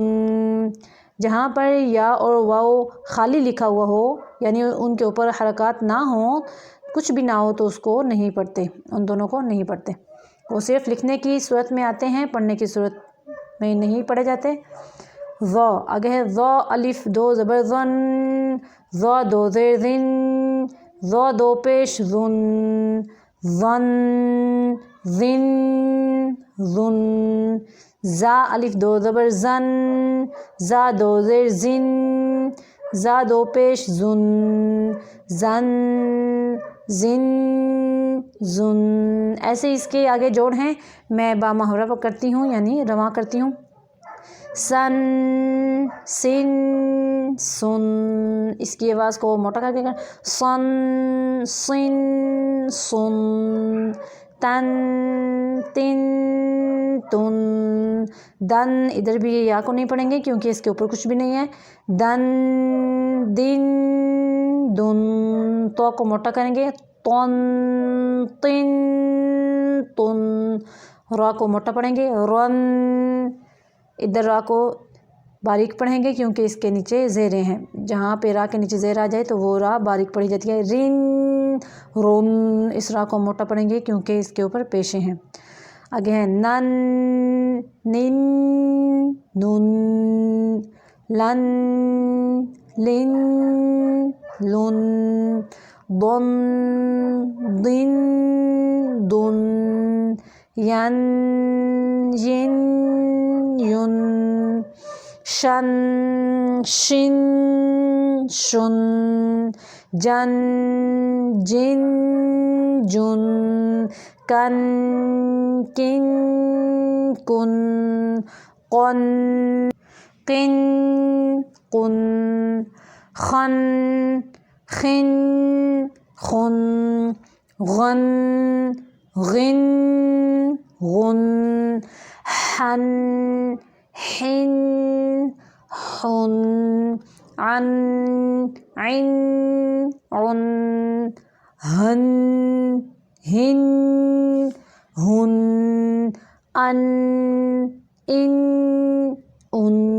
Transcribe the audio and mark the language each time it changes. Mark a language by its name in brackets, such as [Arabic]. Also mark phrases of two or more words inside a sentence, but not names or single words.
[Urdu] جہاں پر یا اور واو خالی لکھا ہوا ہو یعنی ان کے اوپر حرکات نہ ہوں، کچھ بھی نہ ہو تو اس کو نہیں پڑھتے، ان دونوں کو نہیں پڑھتے، وہ صرف لکھنے کی صورت میں آتے ہیں، پڑھنے کی صورت میں نہیں پڑھے جاتے۔ ذا، آگے ہے ذا الف 2 زبر ذن، ذا 2 زیر ذن، ذو دو پیش ذن ظن ذن ذن زا الف دو زبر زن زا دو زیر زن زا دو پیش زن زن زن زن. ایسے اس کے آگے جوڑ ہیں، میں با محرف کرتی ہوں یعنی رواں کرتی ہوں. سن سن سن، اس کی آواز کو موٹا کر کے سن سن سن. تن تن تن دن، ادھر بھی یہ یا کو نہیں پڑھیں گے کیونکہ اس کے اوپر کچھ بھی نہیں ہے. دن دن دن، تو کو موٹا کریں گے. تن تن تن، را کو موٹا پڑھیں گے. رن، ادھر را کو باریک پڑھیں گے کیونکہ اس کے نیچے زیریں ہیں، جہاں پہ را کے نیچے زیر آ جائے تو وہ را باریک پڑھی جاتی ہے. رن رن، اس را کو موٹا پڑھیں گے کیونکہ اس کے اوپر پیشے ہیں. آگے ہیں نن نن نن لن لن لن ضن ضن ضن ین ین ین شن شن شن جن جن جن کن کن کن قن قن قن خن خن خن غن غن غن حن حن حن عن عن عن ہن ہن ہن ان ان ان.